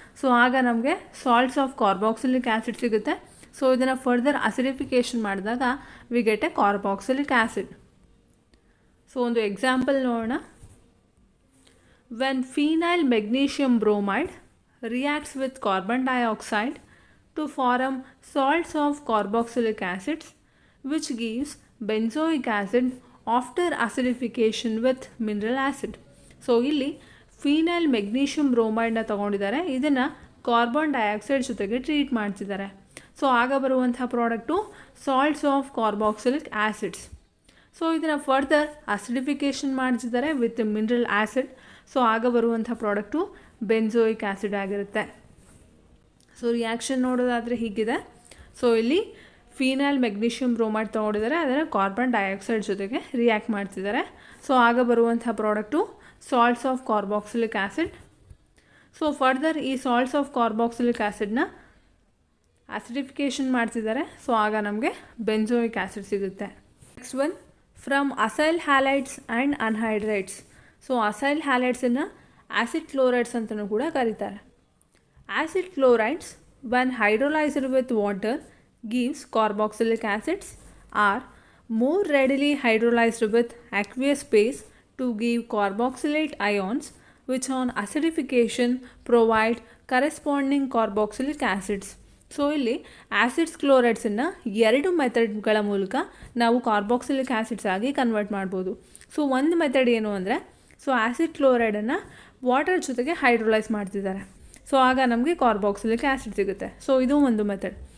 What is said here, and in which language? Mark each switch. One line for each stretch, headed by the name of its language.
Kannada: So ಆಗ ನಮಗೆ salts of carboxylic acid ಸಿಗುತ್ತೆ. ಸೊ ಇದನ್ನು ಫರ್ದರ್ ಅಸಿಡಿಫಿಕೇಷನ್ ಮಾಡಿದಾಗ
English: We get a carboxylic acid. So
Kannada: ಒಂದು ಎಕ್ಸಾಂಪಲ್ ನೋಡೋಣ.
English: When phenyl magnesium bromide reacts with carbon dioxide to form salts of carboxylic acids, which gives benzoic acid after acidification with mineral acid.
Kannada: So ಇಲ್ಲಿ phenyl magnesium ಬ್ರೋಮೈಡ್ನ ತೊಗೊಂಡಿದ್ದಾರೆ, ಇದನ್ನು carbon dioxide ಜೊತೆಗೆ treat ಮಾಡ್ತಿದ್ದಾರೆ. So ಆಗ ಬರುವಂಥ product salts of carboxylic acids. So ಇದನ್ನು further ಅಸಿಡಿಫಿಕೇಷನ್ ಮಾಡ್ತಿದ್ದಾರೆ
English: With mineral acid.
Kannada: So ಆಗ ಬರುವಂಥ ಪ್ರಾಡಕ್ಟು ಬೆನ್ಝೋಯಿಕ್ ಆ್ಯಸಿಡ್ ಆಗಿರುತ್ತೆ. ಸೊ ರಿಯಾಕ್ಷನ್ ನೋಡೋದಾದರೆ ಹೀಗಿದೆ. ಸೊ ಇಲ್ಲಿ ಫಿನೈಲ್ ಮೆಗ್ನೀಷಿಯಂ ಬ್ರೋಮೈಡ್ ತೊಗೊಂಡಿದ್ದಾರೆ, ಅದನ್ನು ಕಾರ್ಬನ್ ಡೈಆಕ್ಸೈಡ್ ಜೊತೆಗೆ ರಿಯಾಕ್ಟ್ ಮಾಡ್ತಿದ್ದಾರೆ. ಸೊ ಆಗ ಬರುವಂಥ product salts of carboxylic acid. So further ಈ ಸಾಲ್ಟ್ಸ್ ಆಫ್ ಕಾರ್ಬಾಕ್ಸಿಲಿಕ್ ಆ್ಯಸಿಡ್ನ ಆಸಿಡಿಫಿಕೇಷನ್ ಮಾಡ್ತಿದ್ದಾರೆ. ಸೊ ಆಗ ನಮಗೆ ಬೆನ್ಝೋಯಿಕ್ ಆ್ಯಸಿಡ್ ಸಿಗುತ್ತೆ.
English: Next one, from acyl halides and anhydrides.
Kannada: So acyl ಹ್ಯಾಲೈಡ್ಸನ್ನು acid chlorides ಅಂತಲೂ ಕೂಡ ಕರೀತಾರೆ.
English: Acid chlorides when hydrolyzed with water gives carboxylic acids are more readily hydrolyzed with aqueous phase to give carboxylate ions which on acidification provide corresponding carboxylic acids.
Kannada: So ಇಲ್ಲಿ acids ಕ್ಲೋರೈಡ್ಸನ್ನು 2 ಮೆಥಡ್ಗಳ ಮೂಲಕ ನಾವು carboxylic acids ಆಗಿ convert ಮಾಡ್ಬೋದು. So ಒಂದು method ಏನು ಅಂದರೆ, so acid ಕ್ಲೋರೈಡನ್ನು water ಜೊತೆಗೆ hydrolyse ಮಾಡ್ತಿದ್ದಾರೆ. ಸೊ ಆಗ ನಮಗೆ ಕಾರ್ಬಾಕ್ಸಿಲಿಕ್ ಆ್ಯಸಿಡ್ ಸಿಗುತ್ತೆ. ಸೊ ಇದು ಒಂದು ಮೆಥಡ್.